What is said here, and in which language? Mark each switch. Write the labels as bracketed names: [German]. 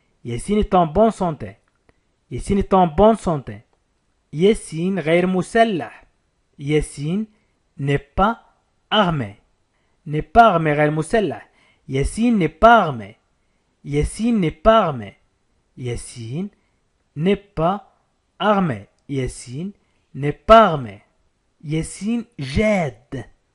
[French] Yassine est en bonne santé. Yassine est en bonne santé. [Arabic] Yassine غير مسلح. [French] Yassine n'est pas armé. N'est pas armé [Arabic] غير مسلح. [French] Yassine n'est pas armé. Yassine n'est pas armé. Yassine n'est pas armé. Yassine n'est pas armé. Yassine j'aide.